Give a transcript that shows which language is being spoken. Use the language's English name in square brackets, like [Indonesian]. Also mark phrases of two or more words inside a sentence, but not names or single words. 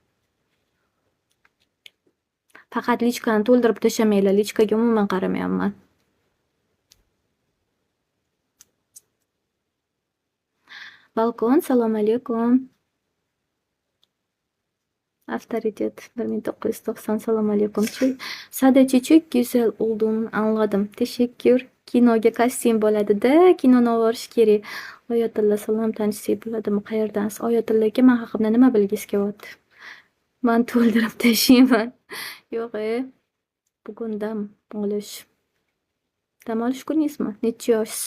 [Uzbek] Faqat lichkani to'ldirib tashamanglar. Lichkaga umuman qaramayapman. Balkon, assalomu alaykum. Авторитет 1990. Assalomu alaykum. [Turkish] Sadece çok güzel olduğunu anladım. Teşekkür. [Uzbek] Kinoga kostyum bo'ladi-da, kinoni olib kerak. Oyatilla, salom, tanishsak bo'ladimi? Qayerdansiz? Oyatilla aka, men haqimda nima bilgisi kelyapti? Men to'ldirib tashlayman. Yo'q, bugun dam olish. Dam olish kuningizmi? Necha yoshsiz?